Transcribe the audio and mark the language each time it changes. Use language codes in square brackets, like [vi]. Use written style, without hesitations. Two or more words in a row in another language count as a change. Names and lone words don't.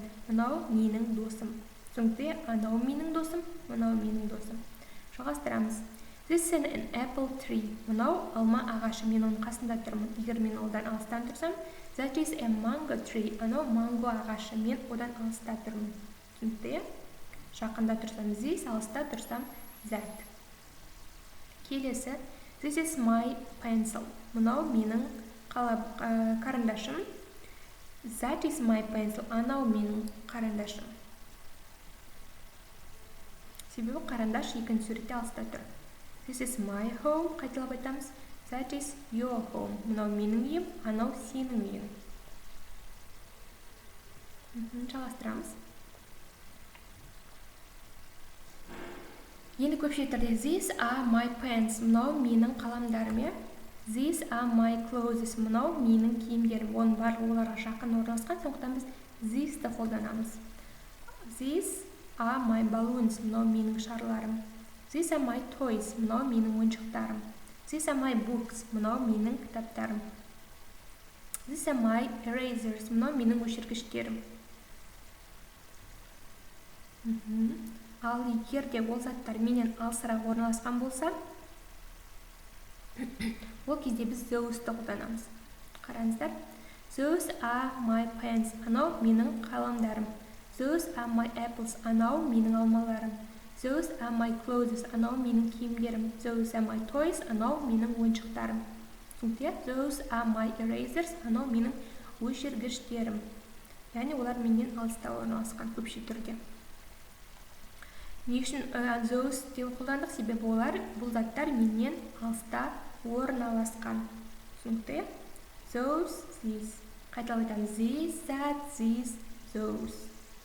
[kk] Мынау менің досым. Түсінікті, анау менің досым, мынау менің досым. Жалғастырамыз. [en] This is an apple tree. [kk] Мынау алма ағашы. Мен оның қасында тұрмын. Егер мен одан алыстан тұрсам, [en] that is a mango tree. [kk] Анау манго ағашы. Мен одан алыста тұрмын. Түсінікті, жақында тұрсам this, алыста тұрсам that. Келесі, [en] this is my pencil. [kk] Мынау менің карандашым. [en] That is my pencil. [kk] Анау менің қарандашым. Себебі қарандаш екінші суретте алыста тұр. [en] This is my home. [kk] Қайталап айтамыз. [en] That is your home. [kk] Мынау менің үйім, анау сенің үйің. Жалғастырамыз. Енді көпше түрде [en] these are my pens. [kk] Мынау менің қаламдарым, иә? [en] These are my clothes. [kk] Мынау менің киімдерім. Оның барлығы оларға жақын орналасқан, сондықтан біз this-ті қолданамыз. [en] These are my balloons. [kk] Мынау менің шарларым. [en] These are my toys. [kk] Мынау менің ойыншықтарым. [en] These are my books. [kk] Мынау менің кітаптарым. [en] These are my erasers. [kk] Мынау менің өшіргіштерім. Ал егер де ол заттар менен алысырақ орналасқан болса, ол кезде біз those-ті қолданамыз. Қараңыздар. [en] Those are my pens. [kk] Анау менің қаламдарым. [en] Those are my apples. [kk] Анау менің алмаларым. [en] Those are my clothes. [kk] Анау менің киімдерім. [en] Those are my toys. [kk] Анау менің ойыншықтарым. [en] Those are my erasers. [kk] Анау менің өшіргіштерім. Яғни олар менен алыста орналасқан көпше түрде. Не үшін those деп қолдандық? Себебі олар бұл заттар менен алыста орналасқан. [en] Those, these. [kk] Қайталап айтамыз. [en] These, that, these, those.